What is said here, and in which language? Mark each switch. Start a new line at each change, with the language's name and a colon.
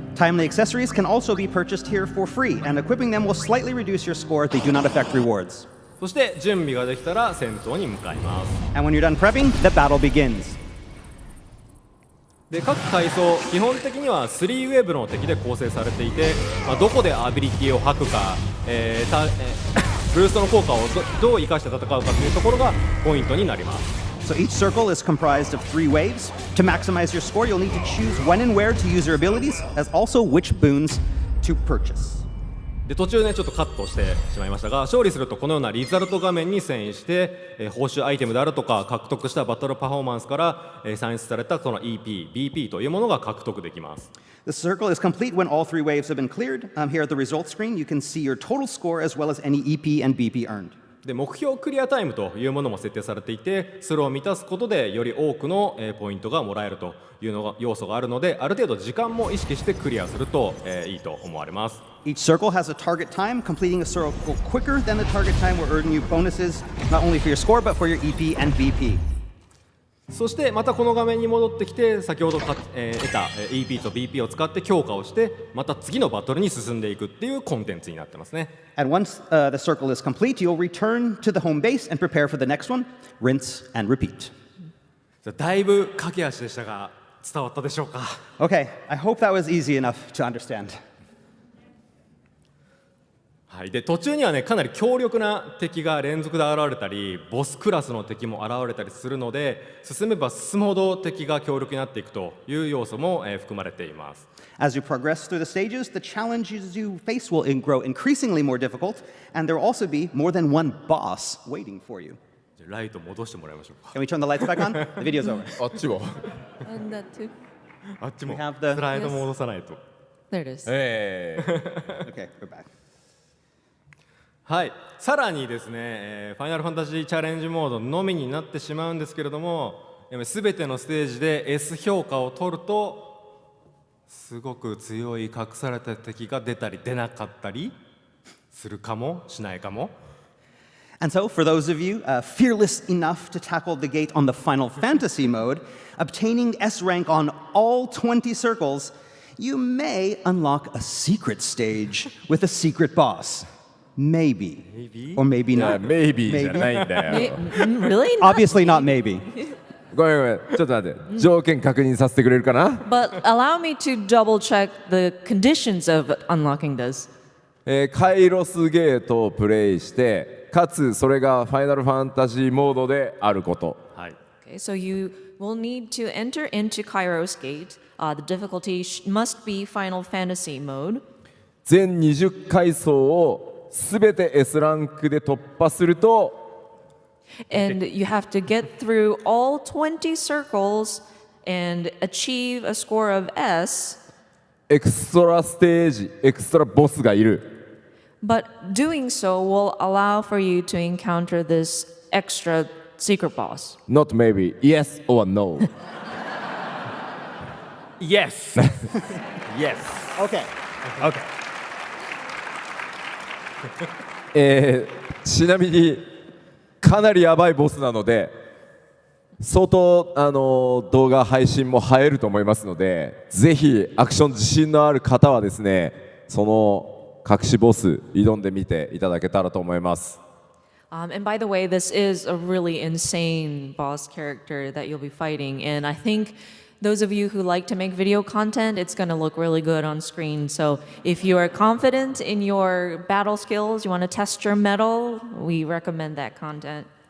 English: Timely accessories can also be purchased here for free, and equipping them will slightly reduce your score. They do not affect rewards.
Japanese: そして準備ができたら戦闘に向かいます。
English: And when you're done prepping, the battle begins.
Japanese: で各階層基本的には3ウェーブの敵で構成されていて、どこでアビリティを吐くか、ブーストの効果をどう生かして戦うかというところがポイントになります。
English: So each circle is comprised of 3 waves. To maximize your score, you'll need to choose when and where to use your abilities, as also which boons to purchase.
Japanese: で途中ねちょっとカットしてしまいましたが、勝利するとこのようなリザルト画面に遷移して、報酬アイテムであるとか獲得したバトルパフォーマンスから、算出されたこの EP、BP というものが獲得できます。
English: The circle is complete when all 3 waves have been cleared. Here at the results screen, you can see your total score as well as any EP and BP earned.
Japanese: で目標クリアタイムというものも設定されていて、それを満たすことでより多くの、ポイントがもらえるというのが要素があるので、ある程度時間も意識してクリアすると、いいと思われます。
English: Each circle has a target time. Completing a circle quicker than the target time will earn you bonuses, not only for your score, but for your EP and BP.
Japanese: そしてまたこの画面に戻ってきて、先ほど得た、EP と BP を使って強化をして、また次のバトルに進んでいくっていうコンテンツになってますね。
English: And once the circle is complete, you'll return to the home base and prepare for the next one. Rinse and repeat.
Japanese: だいぶ駆け足でしたが伝わったでしょうか。
English: Okay, I hope that was easy enough to understand.
Japanese: はい、で途中にはねかなり強力な敵が連続で現れたり、ボスクラスの敵も現れたりするので、進めば進むほど敵が強力になっていくという要素も、含まれています。
English: As you progress through the stages, the challenges you face will grow increasingly more difficult, and there will also be more than one boss waiting for you.
Japanese: じゃあライト戻してもらいましょうか。
English: Can we turn the lights back on? The video's over.
Japanese: あっちも
English: And that too.
Japanese: あっちも
English: We have the-
Japanese: スライド戻さないと。
English: There it is. Okay, we're back.
Japanese: はい、さらにですね、ファイナルファンタジーチャレンジモードのみになってしまうんですけれども、すべてのステージで S 評価を取るとすごく強い隠された敵が出たり出なかったりするかもしないかも。
English: And so, for those of you fearless enough to tackle the gate on the Final Fantasy mode, obtaining S rank on all 20 circles, you may unlock a secret stage with a secret boss. Maybe. Or maybe not. maybe
Japanese: じゃないんだよ。
English: Really? Obviously not maybe.
Japanese: ごめんごめん、ちょっと待って、条件確認させてくれるかな。
English: But allow me to double check the conditions of unlocking this.
Japanese: カイロスゲートをプレイして、かつそれがファイナルファンタジーモードであること。はい、
English: Okay, so you will need to enter into Kairos Gate. The difficulty must be Final Fantasy mode.
Japanese: 全20階層をすべて S ランクで突破すると
English: And you have to get through all 20 circles and achieve a score of S.
Japanese: エクストラステージ、エクストラボスがいる。
English: But doing so will allow for you to encounter this extra secret boss. Not maybe, yes or no. Yes! Yes! Okay. Okay.
Japanese: ちなみにかなりやばいボスなので、相当動画配信も映えると思いますので、ぜひアクション自信のある方はですね、その隠しボス挑んでみていただけたらと思います。
English: And by the way, this is a really insane boss character that you'll be fighting. And I think those of you who like to make video content, it's going to look really good on screen. So if you are confident in your battle skills, you want to test your mettle, we recommend that content.